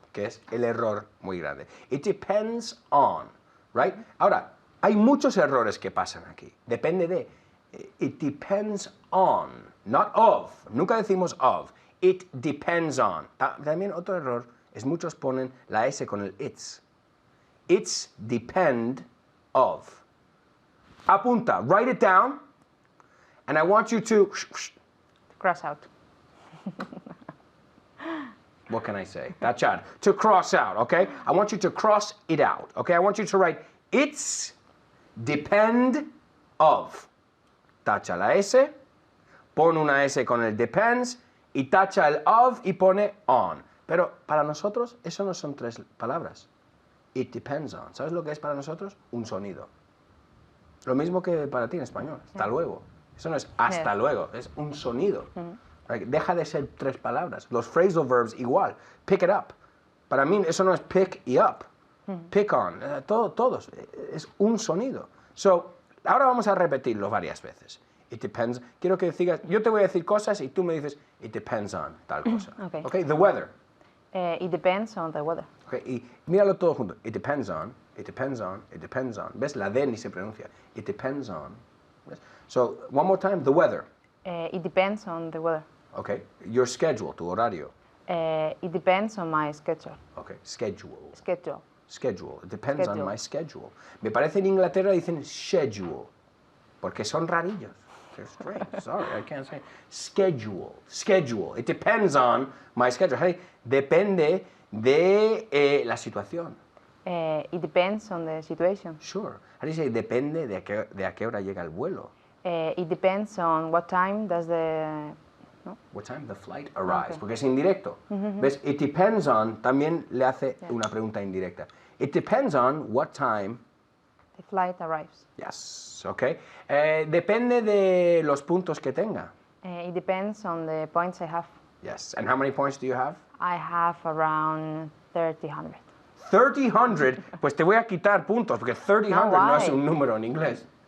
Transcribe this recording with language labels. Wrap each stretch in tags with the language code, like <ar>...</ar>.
<es>Que es el error muy grande.</es> <en>It depends on. Right?</en> <es>Ahora, hay muchos errores que pasan aquí. Depende de.</es> <en>It depends on, not of.</en> <es>Nunca decimos of.</es> <en>It depends on.</en> <es>También otro error es muchos ponen la S con el it's.</es> <en>It's depend of.</en> <es>Apunta,</es> <en>write it down, and I want you to... Cross out. What can I say?</en> <es>Tachar.</es> <en>To cross out, okay? I want you to cross it out, okay? I want you to write, it's depend of.</en> <es>Tacha la S, pone una S con el depends, y tacha el of y pone on. Pero para nosotros, eso no son tres palabras.</es> <en>It depends on.</en> <es>¿Sabes lo que es para nosotros? Un sonido. Lo mismo que para ti en español. Hasta luego. Eso no es hasta luego, es un sonido. Deja de ser 3 palabras. Los phrasal verbs igual.</es> <en>Pick it up.</en> <es>Para mí eso no es pick y up.</es> <en>Pick on.</en> <es>Todos. Es un sonido. So, ahora vamos a repetirlo varias veces.</es> <en>It depends.</en> <es>Quiero que digas, yo te voy a decir cosas y tú me dices,</es> <en>it depends on</en> <es>tal cosa.</es> <en>Okay. The weather. It depends on the weather.</en> <es>Y míralo todo junto.</es> <en>It depends on, it depends on, it depends on.</en> <es>¿Ves? La D ni se pronuncia.</es> <en>It depends on.</en> <es>¿Ves?</es> <en>So, one more time, the weather. It depends on the weather. Okay. Your schedule,</en> <es>tu horario.</es> <en>It depends on my schedule. Okay. Schedule. Schedule. Schedule. It depends on Schedule. my schedule.</en> <es>Me parece en Inglaterra dicen schedule, porque son rarillos.</es> <en>They're strange. Sorry, I can't say. Schedule. Schedule. It depends on my schedule.</en> <es>Hey, depende de la situación.</es> <en>It depends on the situation. Sure. How do you say</en> <es>depende de a qué hora llega el vuelo?</es> <en>It depends on what time does the... What time the flight arrives.</en> <es>Porque es indirecto. ¿Ves?</es> <en>It depends on</en> <es>también le hace una pregunta indirecta.</es> <en>It depends on what time The flight arrives. Yes, okay.</en> <es>Depende de los puntos que tenga.</es> <en>It depends on the points I have. Yes, and how many points do you have? I have around 300.</en> <es>300, pues te voy a quitar puntos, porque 300 no es un número en inglés.</es>